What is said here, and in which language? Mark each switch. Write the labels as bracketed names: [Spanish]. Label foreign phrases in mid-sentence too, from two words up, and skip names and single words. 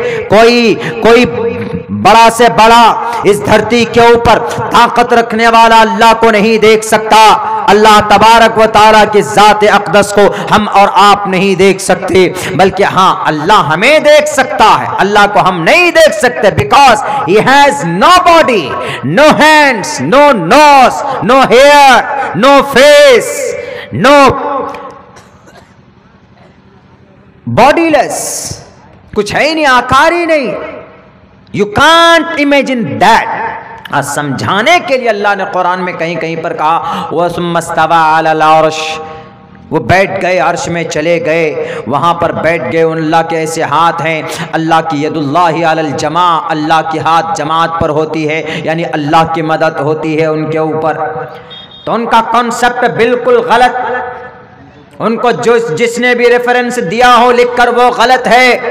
[Urdu] کوئی بڑا سے بڑا اس دھرتی کے اوپر طاقت رکھنے والا اللہ کو نہیں دیکھ سکتا، اللہ تبارک و تعالیٰ کی ذات اقدس کو ہم اور آپ نہیں دیکھ سکتے، بلکہ ہاں اللہ ہمیں دیکھ سکتا ہے، اللہ کو ہم نہیں دیکھ سکتے، بیکاز [English] he has no body, no hands, no nose, no hair, no face, no bodiless، [Urdu] کچھ ہے ہی نہیں، آکار ہی نہیں۔ [English] You can't imagine that۔ [Urdu] سمجھانے کے لیے اللہ نے قرآن میں کہیں کہیں پر کہا [Arabic] وَثُمَّ اسْتَوَىٰ عَلَى الْعَرْشِ، [Urdu] وہ بیٹھ گئے، عرش میں چلے گئے، وہاں پر بیٹھ گئے. اللہ کے ایسے ہاتھ ہیں، اللہ کی [Arabic] ید اللہ علی الجماع، [Urdu] اللہ کی ہاتھ جماعت پر ہوتی ہے، یعنی اللہ کی مدد ہوتی ہے ان کے اوپر. تو ان کا کانسیپٹ بالکل غلط، ان کو جس نے بھی ریفرنس دیا ہو لکھ کر وہ غلط ہے.